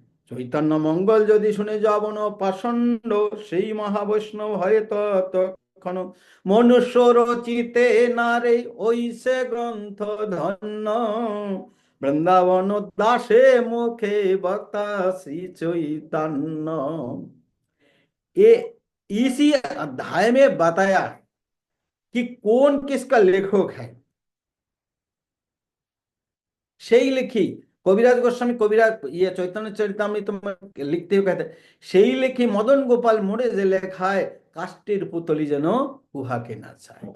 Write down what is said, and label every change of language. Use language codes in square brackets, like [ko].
[bn] চৈতন্য মঙ্গল যদি শুনে যাবন পাষণ্ড, সেই মহাবৈষ্ণব হয় তৎক্ষণ। মনুষ্য রচিতে নারে ওই সে গ্রন্থ ধন্য, वृंदावन दासे मुखे बता श्री चैतन्य। [hi] ये इसी अध्याय में बताया है कि कौन किसका लेखक है। [bn] সেই লিখি কবিরাজ গোস্বামী, কবিরাজ ইয়ে চৈতন্য চরিতামৃত লিখতে कहते সেই লিখি মদন গোপাল মোড়ে যে লেখায়, কাষ্টের পুতলি যেন উহাকে না চায়।